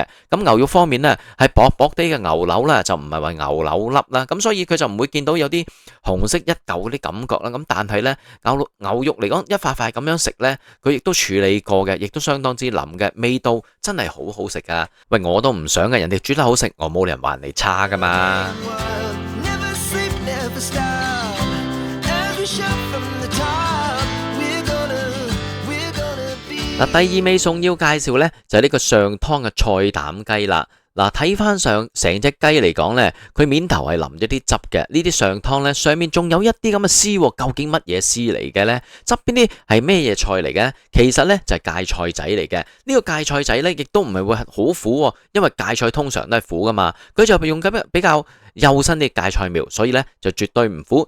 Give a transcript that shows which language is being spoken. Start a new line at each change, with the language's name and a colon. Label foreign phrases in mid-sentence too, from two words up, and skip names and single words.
Cantonese: 咁牛肉方面呢，係薄薄地嘅牛柳啦，就唔係話牛柳粒啦，咁所以佢就唔會見到有啲紅色一嚿嗰啲感覺啦。咁但係呢，牛肉嚟講一塊塊咁樣食呢，佢亦都處理過嘅，亦都相當之腍嘅，味道真係好好食噶。喂，我都唔想嘅，人哋煮得好食，我冇理由話人哋差噶嘛。
English: Never sleep, never stop. Every shot from the top. We're gonna be.
Cantonese: 嗱，第二味餸要介紹呢，就係呢個上湯嘅菜膽雞啦。嗱，睇翻上成隻雞嚟講呢，佢面頭係淋咗啲汁嘅，呢啲上湯呢，上面仲有一啲咁嘅絲喎，究竟乜嘢絲嚟嘅呢？側邊啲係咩嘢菜嚟嘅？其實呢，就係芥菜仔嚟嘅。呢個芥菜仔呢，亦都唔係會好苦喎，因為芥菜通常都係苦噶嘛，佢就用緊比較幼身啲芥菜苗，所以呢，就絕對唔苦。